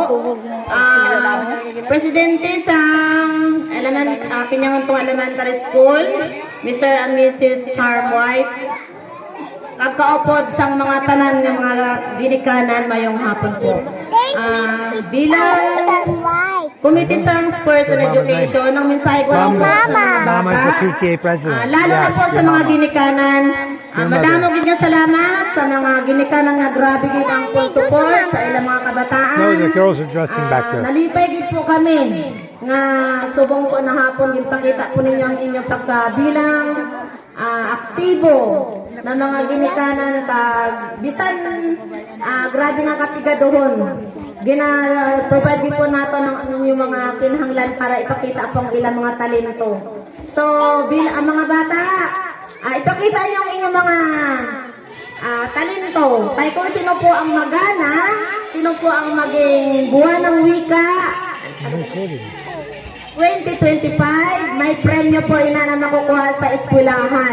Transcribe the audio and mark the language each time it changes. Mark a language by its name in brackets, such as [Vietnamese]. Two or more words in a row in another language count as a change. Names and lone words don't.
[Hiligaynon] Presidente sa Kinyangan Tunga Elementary School, Mr. and Mrs. Charm White. Kakaupod sang mga tanan ng mga ginikanan mayong hapon po. Bilang Committee sa [English] Sports and Education, [Hiligaynon] ang mensahe ko lang po sa mga [English] Mama is the [Hiligaynon] bata, [English] PTA president. [Hiligaynon] lalo na po sa mga ginikanan, madamo gid nga salamat sa mga ginikanan nga grabe gid ang [English] full support [Hiligaynon] sa ilang mga kabataan. [English] No, the girls are dressing back there. [Hiligaynon] Nalipay gid po kami nga subong po na hapon gid pakita po ninyo ang inyong pagkabilang aktibo na mga ginikanan kag bisan grabe nga katigadohon. Provide po nato ng inyong mga kinahanglan para ipakita po ang ilang mga talento. [Filipino] So, ang mga bata, ipakita niyo ang inyong mga talento. Kaya kung sino po ang magana, sino po ang maging buwan ng wika, 2025, may premyo po ina na makukuha sa eskwelahan.